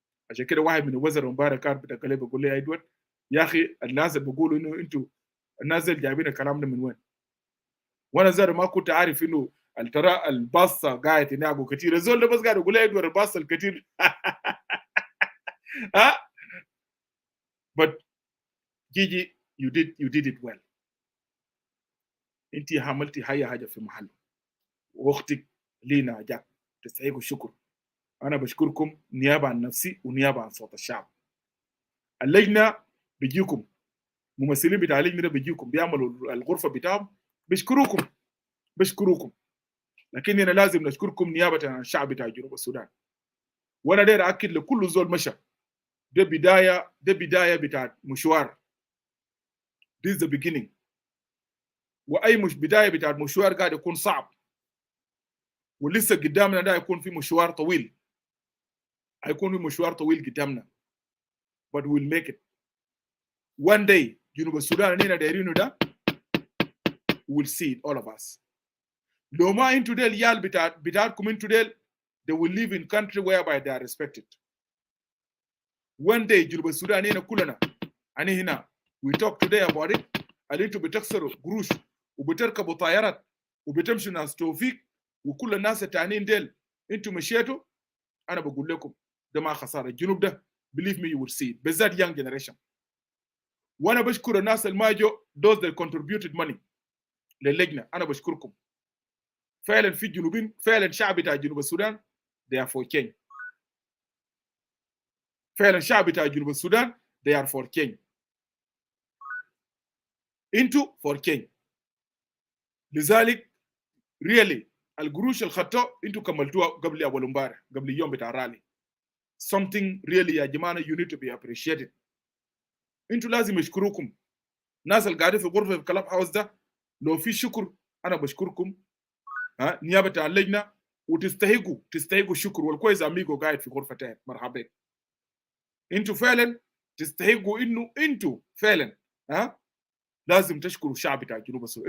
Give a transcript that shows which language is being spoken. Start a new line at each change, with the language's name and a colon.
Arabic: عشان كده واحد من الوزراء مبارك كان بتقلي بيقول لي ادوارد يا اخي الناس اللي بيقولوا انه انتوا الناس اللي جايبين الكلام ده من وين؟ وانا زار ما كنت عارف انه ترى الباصه قاعد هناك كثير، الزول ده بس قاعد يقول لي ادور الباصه الكثير.
English: ها but Gigi you did it well.
Arabic: انت عملتي حاجه في محله، واختك لينا جاك تستحقوا الشكر. انا بشكركم نيابه عن نفسي ونيابه عن صوت الشعب. اللجنه بيجيكم، ممثلين بتاع اللجنه بيجيكم بيعملوا الغرفه بتاعهم، بشكروكم، لكن انا لازم نشكركم نيابه عن الشعب بتاع جنوب السودان. وانا داير اكد لكل زول مشى، ده بدايه بتاع مشوار.
English: This is the beginning.
Arabic: واي مش بدايه بتاع مشوار قاعد يكون صعب، ولسه قدامنا ده يكون في مشوار طويل، هيكون في مشوار طويل قدامنا.
English: but we'll make it one day.
Arabic: جنوب السودان اللي دايرينه ده
English: we'll see it all of us.
Arabic: لو ما انتوا ديل
English: يال بتاعتكم انتوا ديل they will live in country whereby they are respected. one day
Arabic: جنوب السودان هنا كلنا هنا
English: we talk today about it.
Arabic: اللي انتوا بتكسروا قروش وبتركبوا طيارات وبتمشوا ناس توفيق وكل الناس التانيين ديل انتوا مشيتوا، انا بقول لكم ده ما خساره. الجنوب ده
English: believe me you will see it،
Arabic: بالذات
English: young generation.
Arabic: وانا بشكر الناس اللي جو
English: those that contributed money
Arabic: للجنه، انا بشكركم. فعلا في جنوبين، فعلا شعب بتاع جنوب السودان
English: they are for change.
Arabic: فعلا شعب بتاع جنوب السودان
English: they are for change.
Arabic: انتوا
English: for change.
Arabic: لذلك really القروش الخطأ انتوا كملتوها قبل اول امبارح، قبل اليوم بتاع الرالي.
English: something really
Arabic: يا جماعه
English: you need to be appreciated.
Arabic: انتوا لازم يشكروكم. الناس اللي قاعدين في غرفه الكلاب هاوس ده لو في شكر انا بشكركم نيابه عن اللجنه، وتستحقوا الشكر. والكويس اميجو قاعد في غرفه تاني، مرحبا. انتوا فعلا تستحقوا انه انتوا فعلا لازم تشكروا الشعب بتاع جنوب السودان.